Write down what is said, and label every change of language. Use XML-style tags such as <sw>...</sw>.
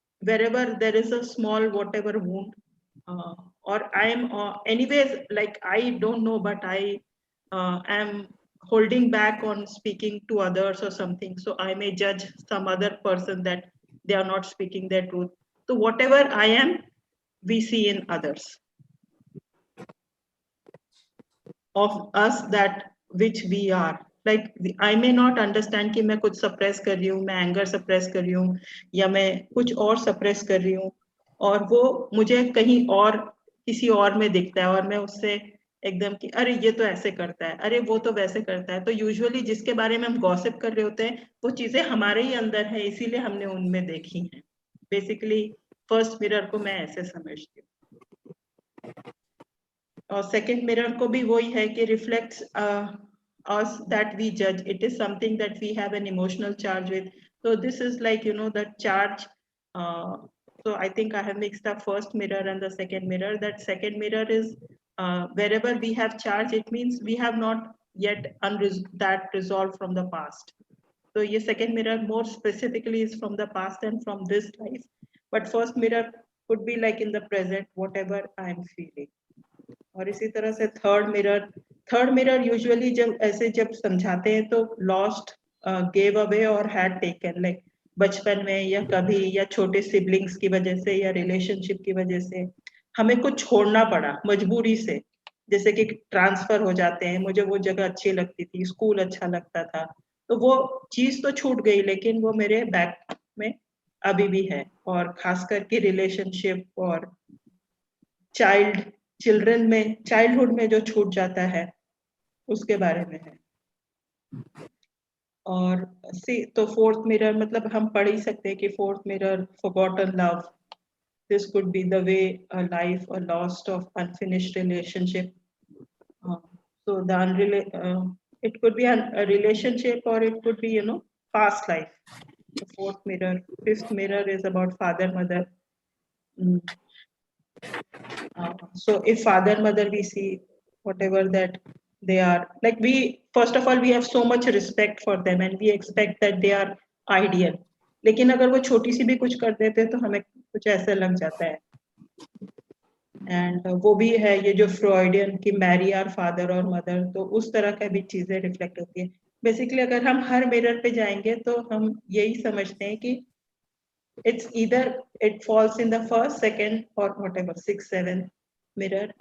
<en>wherever there is a small whatever wound, or I am anyways, like I don't know, but I am holding back on speaking to others or something, so I may judge some other person that they are not speaking their truth. So whatever I am, we see in others of us, that which we are. Like I may not understand</en> <hi>कि मैं कुछ suppress कर रही हूँ, मैं anger suppress कर रही हूँ, या मैं कुछ और suppress कर रही हूँ, और वो मुझे कहीं और किसी और में दिखता है, और मैं उससे एकदम कि अरे ये तो ऐसे करता है, अरे वो तो वैसे करता है। तो यूजुअली जिसके बारे में हम गॉसिप कर रहे होते हैं वो चीजें हमारे ही अंदर है, इसीलिए हमने उनमें देखी हैं। बेसिकली फर्स्ट मिरर को मैं ऐसे समझती हूँ। और सेकंड मिरर को भी वही है कि reflects</hi> <en>us that we judge. It is something that we have an emotional charge with. So this is like, you know, that charge. So I think I have mixed up first mirror and the second mirror. That second mirror is wherever we have charge, it means we have not yet that resolved from the past. So your second mirror more specifically is from the past and from this life. But first mirror could be like in the present, whatever I am feeling.</en> <hi>और इसी तरह से third mirror usually जब समझाते हैं तो lost, gave away और had taken, like बचपन में या कभी, या छोटे सिबलिंग्स की वजह से या रिलेशनशिप की वजह से हमें कुछ छोड़ना पड़ा मजबूरी से, जैसे कि ट्रांसफर हो जाते हैं, मुझे वो जगह अच्छी लगती थी, स्कूल अच्छा लगता था, तो वो चीज तो छूट गई लेकिन वो मेरे बैक में अभी भी है। और खास करके रिलेशनशिप और चिल्ड्रन में, चाइल्डहुड में जो छूट जाता है उसके बारे में है। और सी तो फोर्थ मिरर मतलब हम पढ़ ही सकते हैं कि</hi> <en>Fourth mirror forgotten love, this could be the way a life a lost of unfinished relationship, so the it could be a relationship or it could be, you know, past life. The fourth mirror. Fifth mirror is about father mother. So if father mother we see whatever that they are, like we first of all we have so much respect for them and we expect that they are ideal,</en> <hi>लेकिन अगर वो छोटी सी भी कुछ कर देते हैं तो हमें कुछ ऐसा लग जाता है। एंड वो भी है ये जो फ्रॉइडियन की मैरी आर फादर और मदर, तो उस तरह का भी चीजें रिफ्लेक्ट होती है। बेसिकली अगर हम हर मिरर पे जाएंगे तो हम यही समझते हैं कि</hi> <en>it's either it falls in the first, second or whatever 6, 7</en> <hi>mirror.</hi>